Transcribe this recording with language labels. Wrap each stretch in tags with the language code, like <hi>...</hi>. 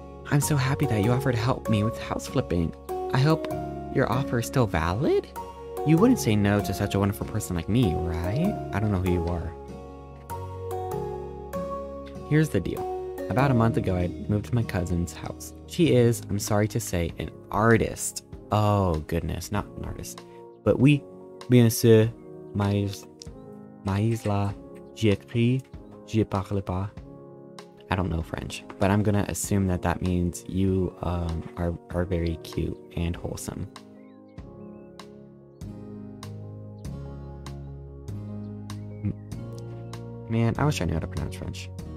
<en>I'm so happy that you offered to help me with house flipping. I hope your offer is still valid? You wouldn't say no to such a wonderful person like me, right? I don't know who you are. Here's the deal. About a month ago, I moved to my cousin's house. She is, I'm sorry to say, an artist. Oh, goodness, not an artist. But</en> <fr>oui, bien sûr, mais là, j'écris, je parle pas.</fr> <en>I don't know French, but I'm gonna assume that that means you are very cute and wholesome. Man, I was trying to know how to pronounce French.</en>